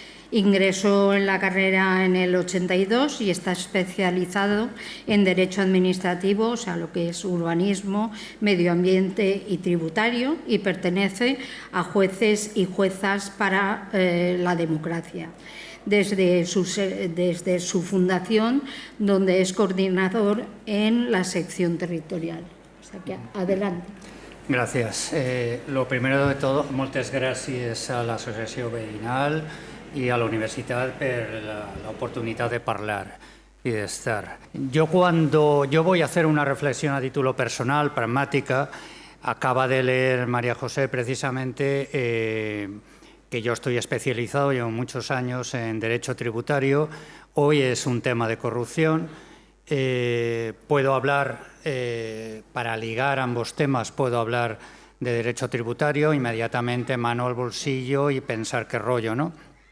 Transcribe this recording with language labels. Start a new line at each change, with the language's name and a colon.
Spanish: Ingresó en la carrera en el 82 y está especializado en Derecho Administrativo, o sea, lo que es urbanismo, medio ambiente y tributario, y pertenece a Jueces y Juezas para la Democracia, desde su fundación, donde es coordinador en la sección territorial. O sea que, adelante.
Catalan: Gràcies.
Spanish: Lo primero de todo,
Catalan: moltes gràcies a l'Associació Veïnal i a la universitat per la oportunidad de parlar y de estar.
Spanish: Yo voy a hacer una reflexión a título personal, pragmática. Acaba de leer María José precisamente que yo estoy especializado, llevo muchos años en Derecho Tributario. Hoy es un tema de corrupción. Puedo hablar, para ligar ambos temas, puedo hablar de Derecho Tributario, inmediatamente mano al bolsillo y pensar qué rollo, ¿no?